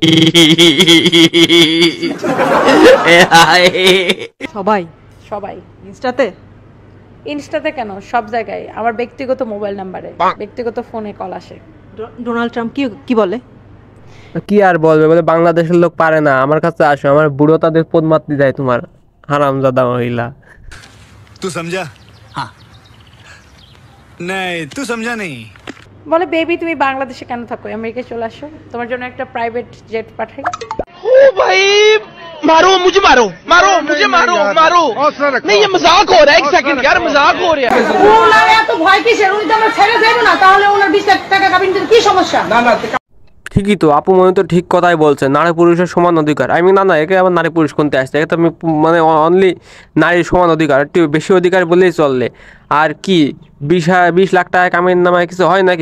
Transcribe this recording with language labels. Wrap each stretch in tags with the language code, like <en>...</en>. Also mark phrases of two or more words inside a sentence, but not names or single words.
<bn>সবাই ইনস্টাতে কেন, সব জায়গায় আমার ব্যক্তিগত মোবাইল নাম্বারে, ব্যক্তিগত ফোনে কল আসে। ডোনাল্ড ট্রাম্প কি বলে? কি আর বলবে, বলে বাংলাদেশের লোক পারে না, আমার কাছে আসো, আমার বুড়ো তাদের পদ মাততে যায় তোমার হারামজাদা মহিলা।</bn> <hi>तू समझा? हाँ नहीं, तू समझा नहीं।</hi> <bn>বলে বেবি তুমি বাংলাদেশে কেন থাকো, আমেরিকায় চলে আসো, তোমার জন্য একটা</bn> <en>private jet</en> <bn>পাঠাই।</bn> <hi>ओ भाई मारो मुझे, मारो मुझे, मारो नहीं, ये मजाक हो रहा है। 1 सेकंड यार, मजाक हो रहा है।</hi> <bn>ওনার এত ভয় কিসের? উনি তো আমরা ছেড়ে দেব না, তাহলে ওনার 20 লাখ টাকা কাবিন দিতে কি সমস্যা? ঠিকই তো, আপু মনে তো ঠিক কথাই বলছে, নারী পুরুষের সমান অধিকার। আমি না একে আবার নারী পুরুষ কোনতে আসছে? একে তো আমি মানে অনলি নারীর সমান অধিকার, একটু বেশি অধিকার বললেই চললে। আর কি 20 লাখ টাকা কামের নামায় কিছু হয় নাকি?</bn>